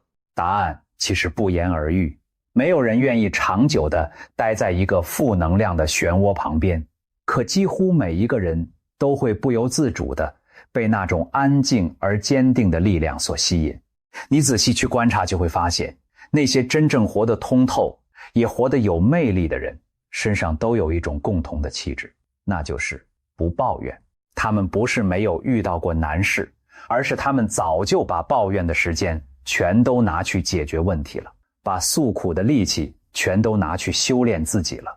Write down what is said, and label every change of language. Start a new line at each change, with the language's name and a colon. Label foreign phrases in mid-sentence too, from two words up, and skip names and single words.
Chinese: 答案其實不言而喻。沒有人願意長久地待在一個負能量的漩渦旁邊，可幾乎每一個人都會不由自主地被那種安靜而堅定的力量所吸引。你仔細去觀察，就會發現，那些真正活得通透，也活得有魅力的人，身上都有一種共同的氣質，那就是不抱怨。他們不是沒有遇到過難事，而是他們早就把抱怨的時間全都拿去解決問題了，把訴苦的力氣全都拿去修煉自己了。